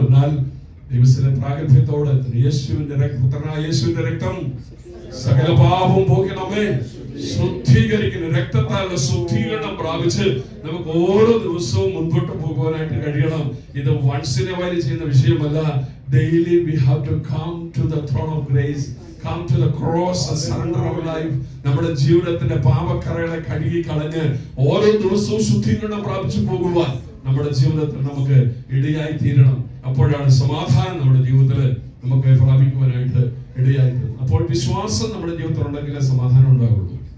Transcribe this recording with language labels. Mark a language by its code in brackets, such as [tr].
[ml] എന്നാൽ ദൈവത്തിന്റെ പ്രാഗൽഭ്യത്തോടെ യേശുവിന്റെ രക്തം സകല പാപവും പോക്കി നമ്മെ ശുദ്ധീകരിക്കുന്ന രക്തത്താലുള്ള ശുദ്ധീകരണം പ്രാപിച്ച് നമുക്ക് ഓരോ ദിവസവും മുൻപോട്ട് പോകുവാനായിട്ട് കഴിയണം. ഇത് [en] once in a while [ml] ചെയ്യുന്ന വിഷയമല്ല. [en] Daily we have to come to the throne of grace, come to the cross and surrender our life. [ml] നമ്മുടെ ജീവിതത്തിന്റെ പാപക്കറകളെ കഴുകി കളഞ്ഞ് ഓരോ ദിവസവും ശുദ്ധീകരണം പ്രാപിച്ചു പോകുവാൻ നമ്മുടെ ജീവിതത്തിൽ നമുക്ക് ഇടയായി തീരണം. അപ്പോഴാണ് സമാധാനം നമ്മുടെ ജീവിതത്തിൽ നമുക്ക് പ്രാപിക്കുവാനായിട്ട് ഇടയായി തീരും. അപ്പോൾ വിശ്വാസം നമ്മുടെ ജീവിതത്തിൽ ഉണ്ടെങ്കിലേ സമാധാനം ഉണ്ടാവുള്ളൂ.